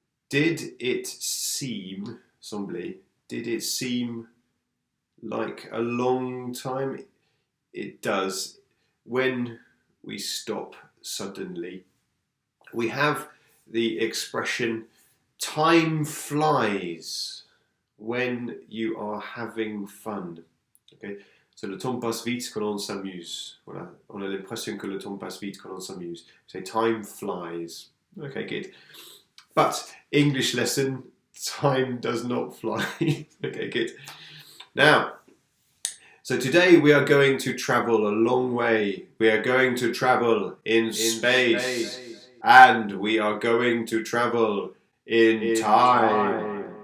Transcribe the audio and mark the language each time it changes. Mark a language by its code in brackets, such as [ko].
[en] Did it seem, did it seem like a long time? It does. When we stop suddenly, we have the expression time flies when you are having fun. Okay? [fr] So le temps passe vite quand on s'amuse. Voilà. On a l'impression que le temps passe vite quand on s'amuse. [en] Say time flies. Okay, good. But English lesson, time does not fly. Okay, good. Now, so today we are going to travel a long way. We are going to travel in space. And we are going to travel in time.